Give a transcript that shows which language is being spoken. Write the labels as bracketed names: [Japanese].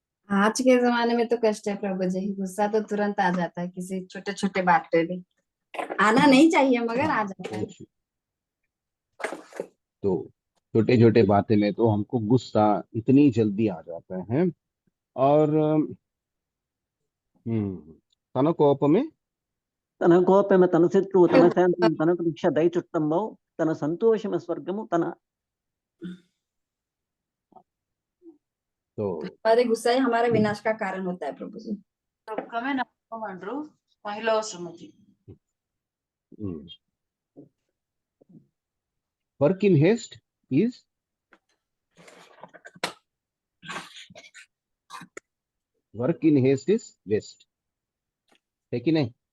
[Hindi] आज के जमाने में तो कष्ट है प्रभु जी, गुस्सा तो तुरंत आ जाता है किसी छोटे छोटे बात पे भी। आना नहीं चाहिए मगर आ हाँ जाता है। तो छोटे छोटे बातें में तो हमको गुस्सा इतनी जल्दी आ जाता है। और तन कोप में, [Telugu] తన కోపమే తన శత్రువు, తన శాంతం తనకు రక్ష దయచుట్టంబౌ, తన సంతోషమ స్వర్గము తన। [Hindi] तो हमारे गुस्सा ही हमारे विनाश का कारण होता है प्रभु जी। ದುಃಖವೇ ನಮ್ಮ ಮಾಡ್ರು ಮಹಿಳಾ ಶ್ರಮತಿ। [English] work in haste is, work in haste is waste, [Hindi] है कि नहीं?